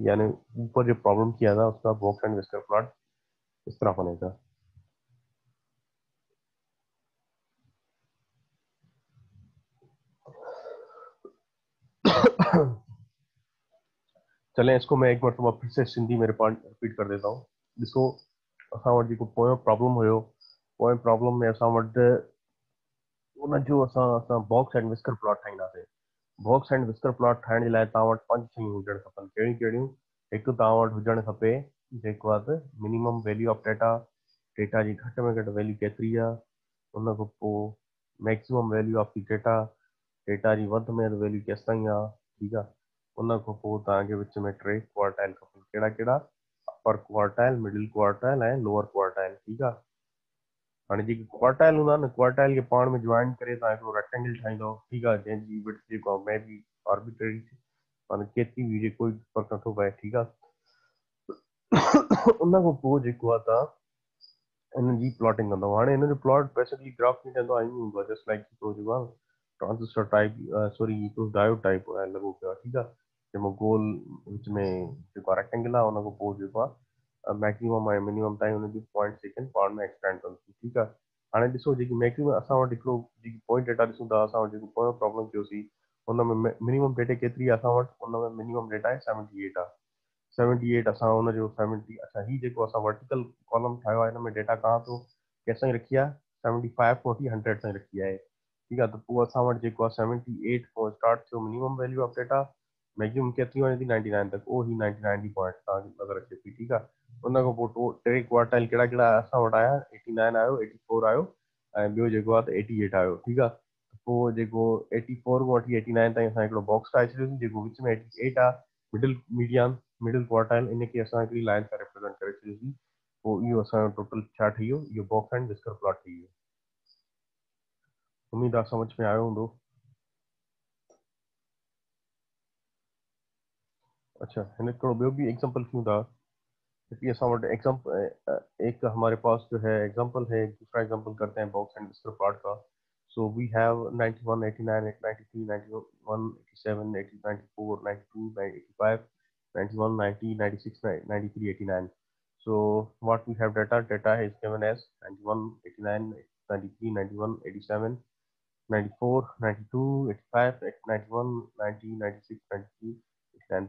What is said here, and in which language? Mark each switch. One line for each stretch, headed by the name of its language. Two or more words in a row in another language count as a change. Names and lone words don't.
Urdu: یعنی اوپر جو پرابلم کیا تھا اس کا
English: box and whisker plot
Urdu: اس طرح بنے گا. چلیں، اس کو میں ایک مرتبہ پھر سے سندھی میں ریپیٹ کر دیتا ہوں.
Sindhi: ॾिसो, असां वटि जेको पोयों प्रॉब्लम हुयो, पोएं प्रॉब्लम में असां वटि उन जो असां असां
English: box and whisker plot
Sindhi: ठाहींदासीं।
English: box and whisker plot
Sindhi: ठाहिण जे लाइ तव्हां वटि 5 शयूं हुजणु खपनि। कहिड़ियूं कहिड़ियूं? हिकु, तव्हां वटि हुजणु खपे जेको आहे
English: minimum value of data,
Sindhi: डेटा जी घटि में घटि वैल्यू केतिरी आहे। उन खां पोइ
English: maximum value of the data,
Sindhi: डेटा जी वधि में वधि वैल्यू केसि ताईं आहे, ठीकु आहे। उन खां पोइ तव्हांखे विच में 3 क्वार्टाइल खपनि। कहिड़ा कहिड़ा?
English: upper quartile, middle quartile
Sindhi: ऐं
English: lower quartile,
Sindhi: ठीकु आहे। हाणे जेकी क्वार्टाइल हूंदा न, क्वार्टाइल खे पाण में ज्वाइन करे तव्हां हिकिड़ो रेक्टेंगल ठाहींदव, ठीकु आहे, जंहिंजी विड्थ जेको आहे
English: may be arbitrary,
Sindhi: माना केतिरी बि हुजे, कोई फर्क़ु नथो पए, ठीकु आहे। उन खां पोइ जेको आहे तव्हां हिन जी प्लॉटिंग कंदव। हाणे हिन जो प्लॉट बेसिकली ग्राफ में ठहंदो आहे, ईअं हूंदो आहे,
English: just like
Sindhi: हिकिड़ो जेको आहे
English: transistor type,
Sindhi: सॉरी हिकिड़ो
English: diode type
Sindhi: लॻो पियो आहे, ठीकु आहे। जंहिंमें गोल विच में जेको आहे रेक्टेंगल आहे, उन खां पोइ जेको आहे मैक्सिमम ऐं मिनिमम ताईं हुनजी पॉइंट सेकेंड पाण में एक्सपेंड कंदी, ठीकु आहे। हाणे ॾिसो, जेकी मैक्सिमम असां वटि हिकिड़ो जेकी
English: point data
Sindhi: ॾिसूं था, असां वटि जेको पोयों प्रॉब्लम कयोसीं, हुन में मिनिमम डेटा केतिरी आहे असां वटि? हुन में मिनिमम डेटा आहे 78 आहे। 78 असां हुनजो 70, अच्छा ही जेको असां
English: vertical column
Sindhi: ठाहियो आहे, हिन में डेटा कहाँ तो कंहिं ताईं रखी आहे? 75 40 100 ताईं रखी आहे, ठीकु आहे। त पोइ असां वटि जेको आहे 78 खां स्टार्ट थियो
English: minimum value of data,
Sindhi: मैक्सिमम केतिरी वञे थी? 99 तक। ओ ही 99 जी पॉइंट तव्हांखे नज़र अचे थी, ठीकु आहे। उन खां पोइ 3 क्वार्टाइल कहिड़ा कहिड़ा असां वटि आया? 89 आयो, 84 आयो, ऐं ॿियो जेको आहे त 88 आयो, ठीकु आहे। पोइ जेको 84 खां वठी 89 ताईं असां हिकिड़ो बॉक्स ठाहे छॾियोसीं, जेको विच में 88 आहे,
English: middle quartile,
Sindhi: इनखे असां हिकिड़ी लाइन सां रिप्रेज़ेंट करे छॾियोसीं। पोइ इहो असांजो टोटल छा ठही वियो? इहो
English: box and whisker plot
Sindhi: ठही वियो। उम्मीद आहे समझ में आयो हूंदो। अच्छा, हिन हिकिड़ो ॿियो बि एग्जांपल कयूं था।
Urdu: क्योंकि
Sindhi: असां वटि
Urdu: ایگزامپل ایک ہمارے پاس جو ہے ایگزامپل ہے، دوسرا ایگزامپل کرتے ہیں
English: box and whisker plot
Urdu: का।
English: So we have 91 89 93 91 87 80 94 92 85 91 90 96 93 89. So what we have data is given as 91 89 93 91 87 94 92 85 91 90 96 93 89.